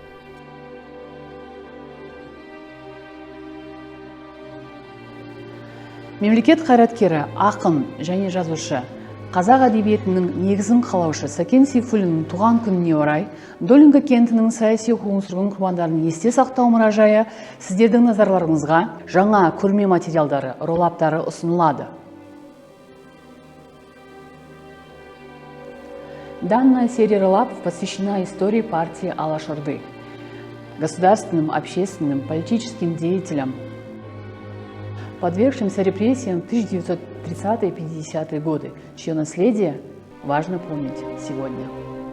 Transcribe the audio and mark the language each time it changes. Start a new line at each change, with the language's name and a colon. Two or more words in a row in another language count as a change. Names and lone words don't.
Kazakh: Мемлекет қайраткері, ақын және жазушы, қазақ әдебиетінің негізін қалаушы Сәкен Сейфуллиннің туған күніне орай Долинка кентінің саяси қуғын-сүргін құрбандарын есте сақтау мұражайы сіздердің назарларыңызға жаңа көрме материалдары, роллаптары ұсынылады.
Russian: Данная серия роллапов посвящена истории партии Алаш-Орды, государственным, общественным, политическим деятелям, подвергшимся репрессиям в 1930-50-е годы, чье наследие важно помнить сегодня.